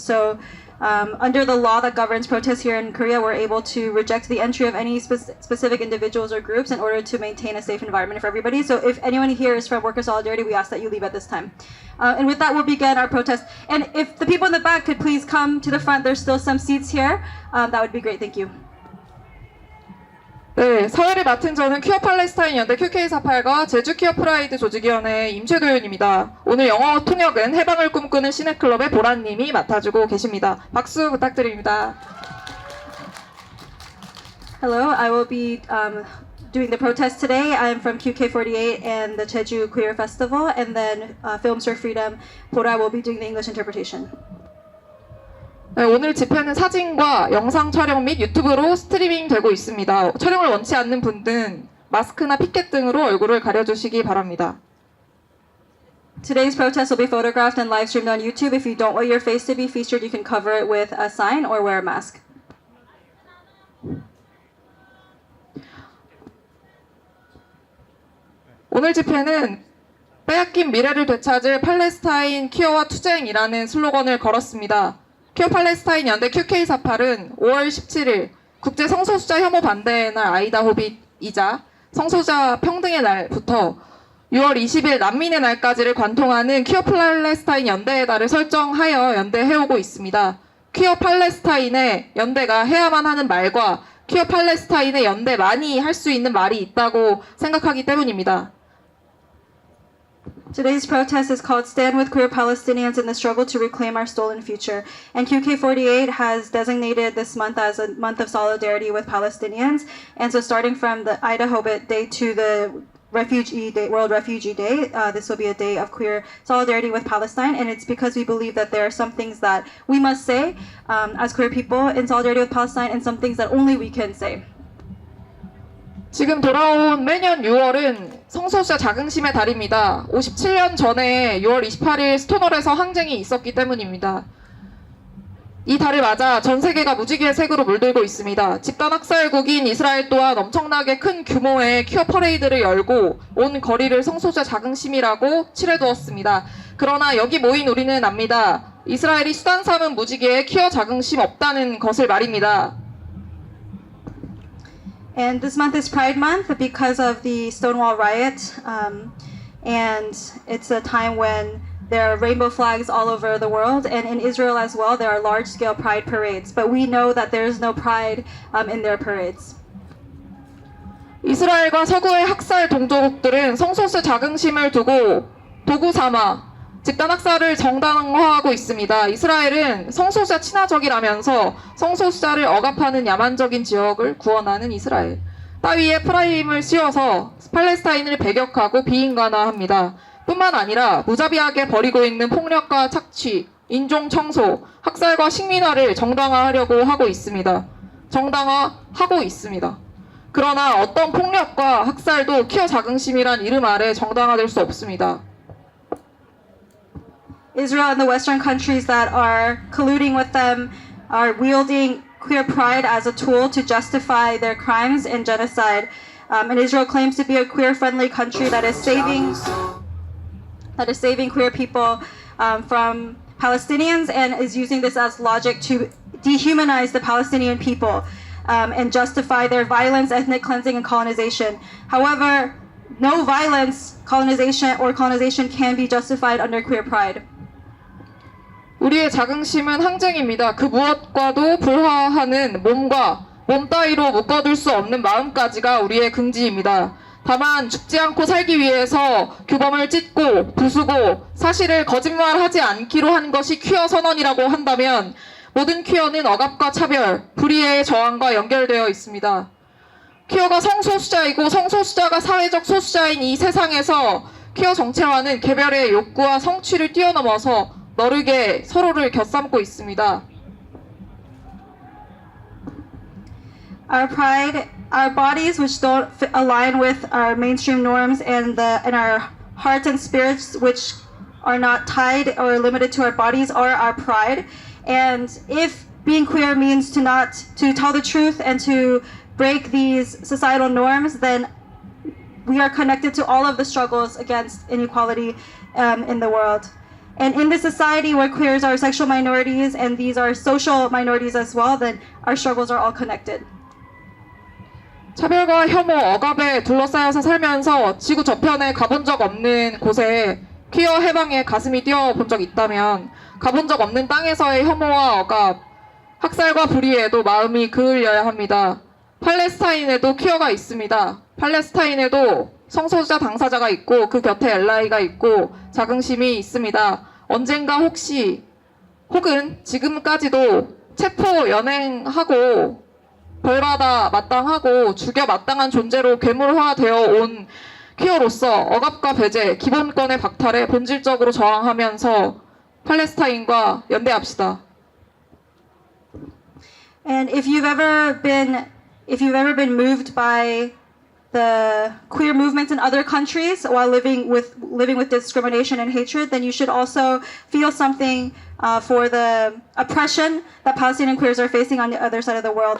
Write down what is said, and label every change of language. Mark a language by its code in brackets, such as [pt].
[en] So under the law that governs protests here in Korea, we're able to reject the entry of any specific individuals or groups in order to maintain a safe environment for everybody. So if anyone here is from Worker Solidarity, we ask that you leave at this time. And with that, we'll begin our protest. And if the people in the back could please come to the front, there's still some seats here. That would be great. Thank you. [ko] 네, 사회를 맡은 저는 퀴어 팔레스타인 연대 QK48과 제주 퀴어 프라이드 조직위원회 임최도윤입니다. 오늘 영어 통역은 해방을 꿈꾸는 시네클럽의 보라님이 맡아주고 계십니다. 박수 부탁드립니다. [en] Hello, I will be doing the protest today. I'm from QK48 and the Jeju Queer Festival, and then Films for Freedom, Bora will be doing the English interpretation. [ko] 네, 오늘 집회는 사진과 영상 촬영 및 유튜브로 스트리밍 되고 있습니다. 촬영을 원치 않는 분들은 마스크나 피켓 등으로 얼굴을 가려주시기 바랍니다. [en] Today's protest will be photographed and live streamed on YouTube. If you don't want your face to be featured, you can cover it with a sign or wear a mask. [ko] 오늘 집회는 빼앗긴 미래를 되찾을 팔레스타인 퀴어와 투쟁이라는 슬로건을 걸었습니다. 퀴어 팔레스타인 연대 QK48은 5월 17일 국제 성소수자 혐오 반대의 날 아이다 호빗이자 성소수자 평등의 날부터 6월 20일 난민의 날까지를 관통하는 퀴어 팔레스타인 연대의 날을 설정하여 연대해오고 있습니다. 퀴어 팔레스타인의 연대가 해야만 하는 말과 퀴어 팔레스타인의 연대만이 할 수 있는 말이 있다고 생각하기 때문입니다. [en] Today's protest is called Stand with Queer Palestinians in the Struggle to Reclaim Our Stolen Future. And QK48 has designated this month as a month of solidarity with Palestinians. And so starting from the Ida Hobbit Day to the Refugee Day, World Refugee Day, this will be a day of queer solidarity with Palestine. And it's because we believe that there are some things that we must say as queer people in solidarity with Palestine and some things that only we can say. [ko] 지금 돌아온 매년 6월은 성소수자 자긍심의 달입니다. 57년 전에 6월 28일 스톤월에서 항쟁이 있었기 때문입니다. 이 달을 맞아 전 세계가 무지개의 색으로 물들고 있습니다. 집단 학살국인 이스라엘 또한 엄청나게 큰 규모의 퀴어 퍼레이드를 열고 온 거리를 성소수자 자긍심이라고 칠해두었습니다. 그러나 여기 모인 우리는 압니다. 이스라엘이 수단 삼은 무지개에 퀴어 자긍심 없다는 것을 말입니다. [en] And this month is Pride Month because of the Stonewall riot. And it's a time when there are rainbow flags all over the world. And in Israel as well, there are large-scale pride parades. But we know that there is no pride in their parades. [ko] 이스라엘과 서구의 학살 동조국들은 성소수 자긍심을 두고 도구 삼아 집단 학살을 정당화하고 있습니다. 이스라엘은 성소수자 친화적이라면서 성소수자를 억압하는 야만적인 지역을 구원하는 이스라엘 따위에 프라임을 씌워서 팔레스타인을 배격하고 비인간화합니다. 뿐만 아니라 무자비하게 벌이고 있는 폭력과 착취, 인종 청소, 학살과 식민화를 정당화하려고 하고 있습니다. 정당화하고 있습니다. 그러나 어떤 폭력과 학살도 퀴어 자긍심이란 이름 아래 정당화될 수 없습니다. [en] Israel and the Western countries that are colluding with them are wielding queer pride as a tool to justify their crimes and genocide. And Israel claims to be a queer-friendly country that is saving queer people from Palestinians and is using this as logic to dehumanize the Palestinian people and justify their violence, ethnic cleansing, and colonization. However, no violence, colonization can be justified under queer pride. [ko] 우리의 자긍심은 항쟁입니다. 그 무엇과도 불화하는 몸과 몸 따위로 묶어둘 수 없는 마음까지가 우리의 긍지입니다. 다만 죽지 않고 살기 위해서 규범을 찢고 부수고 사실을 거짓말하지 않기로 한 것이 퀴어 선언이라고 한다면 모든 퀴어는 억압과 차별, 불이해의 저항과 연결되어 있습니다. 퀴어가 성소수자이고 성소수자가 사회적 소수자인 이 세상에서 퀴어 정체화는 개별의 욕구와 성취를 뛰어넘어서 너르게 서로를 곁삼고 있습니다. [en] Our pride, our bodies which don't align with our mainstream norms and our hearts and spirits which are not tied or limited to our bodies are our pride. And if being queer means to tell the truth and to break these societal norms, then we are connected to all of the struggles against inequality in the world. And in this society where queers are sexual minorities and these are social minorities as well, then our struggles are all connected. [ko] 차별과 혐오, 억압에 둘러싸여서 살면서 지구 저편에 가본 적 없는 곳에 퀴어 해방에 가슴이 뛰어본 적 있다면 가본 적 없는 땅에서의 혐오와 억압, 학살과 불의에도 마음이 그을려야 합니다. 팔레스타인에도 퀴어가 있습니다. 팔레스타인에도 성소수자 당사자가 있고 그 곁에 엘라이가 있고 자긍심이 있습니다. 언젠가 혹은 지금까지도 체포 연행하고 벌받아 마땅하고 죽여 마땅한 존재로 괴물화되어 온 퀴어로서 억압과 배제, 기본권의 박탈에 본질적으로 저항하면서 팔레스타인과 연대합시다. [en] And if you've ever been moved by the queer movements in other countries while living with discrimination and hatred, then you should also feel something for the oppression that Palestinian queers are facing on the other side of the world.